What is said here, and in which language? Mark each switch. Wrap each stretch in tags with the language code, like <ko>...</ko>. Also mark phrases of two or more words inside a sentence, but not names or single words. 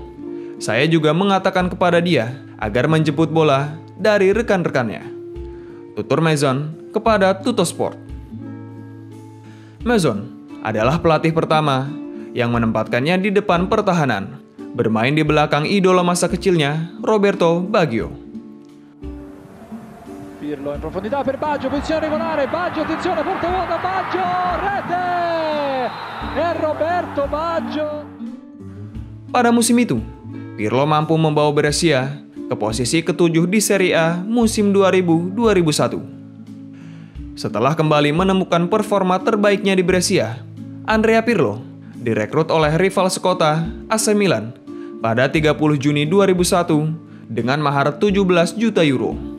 <id>Saya juga mengatakan kepada dia agar menjemput bola dari rekan-rekannya. Tutur Mazzon kepada Tuttosport. Mazzon adalah pelatih pertama yang menempatkannya di depan pertahanan, bermain di belakang idola masa kecilnya, Roberto Baggio.</id> <it>Pirlo in profondità per Baggio, posizione regolare, Baggio, attenzione, porta vuota, Baggio, rete! E Roberto Baggio.</it> <id>Pada musim itu, Pirlo mampu membawa Brescia ke posisi ke-7 di Serie A musim 2000-2001. Setelah kembali menemukan performa terbaiknya di Brescia, Andrea Pirlo direkrut oleh rival sekota AC Milan pada 30 Juni 2001 dengan mahar 17 juta euro.</id>